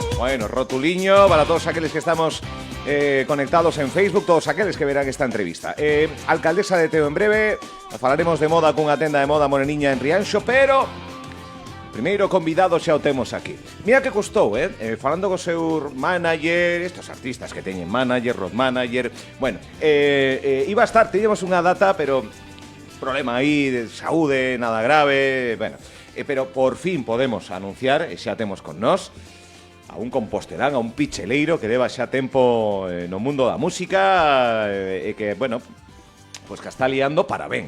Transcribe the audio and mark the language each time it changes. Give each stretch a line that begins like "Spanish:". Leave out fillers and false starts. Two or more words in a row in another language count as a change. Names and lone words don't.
Galician: Bueno, rotuliño para todos aqueles que estamos conectados en Facebook, todos aqueles que verán esta entrevista. Alcaldesa de Teo en breve, falaremos de moda cunha tenda de moda moreniña en Rianxo, pero primeiro convidado xa o temos aquí. Mira que custou, falando co seu manager, estos artistas que teñen manager,
English: road manager.
Galician: Bueno, iba a estar, teníamos unha data, pero problema aí de saúde, nada grave, bueno, pero por fin podemos anunciar, e xa temos con nós a un compostelán, a un picheleiro que leva xa tempo no mundo da música e que, bueno, pues que está liando para ben.